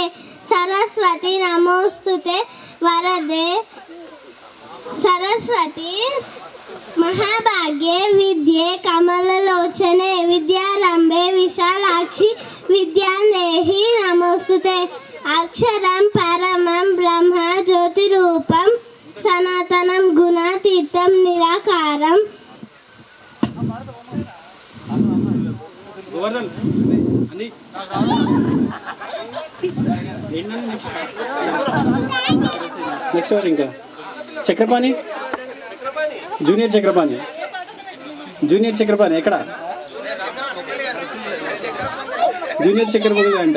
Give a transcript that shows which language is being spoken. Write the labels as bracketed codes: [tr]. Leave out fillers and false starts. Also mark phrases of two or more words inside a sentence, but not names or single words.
[sa] सरस्वती नमोस्तुते वरदे सरस्वती महाभाग्ये विद्ये कमललोचने विद्यारम्भे विशालाक्षि विद्यादेहि नमोस्तुते. अक्षरं परमं ब्रह्म ज्योतिरूपं सनातनं गुणातीतं निराकारं [te] నెక్స్ట్ వారు ఇంకా చక్రపాణి జూనియర్ చక్రపాణి ఎక్కడ జూనియర్ చక్రపాణి అంట.